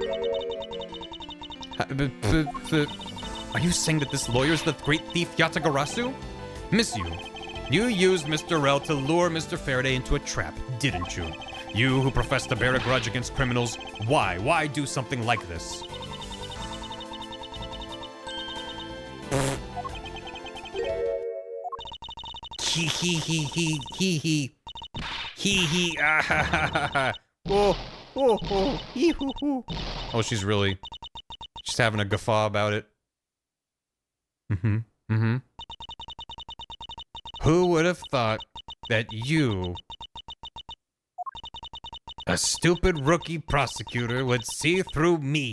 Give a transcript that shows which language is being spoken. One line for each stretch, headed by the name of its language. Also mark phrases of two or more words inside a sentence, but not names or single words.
English: Are you saying that this lawyer is the great thief Yatagarasu? Miss you. You used Mr. Rel to lure Mr. Faraday into a trap, didn't you? You who profess to bear a grudge against criminals, why? Why do something like this? Hee hee hee hee hee hee. Hee hee ah ha ha ha ha. Oh, oh, oh, hee hoo hoo. Oh, she's having a guffaw about it. Who would have thought that you, a stupid rookie prosecutor, would see through me?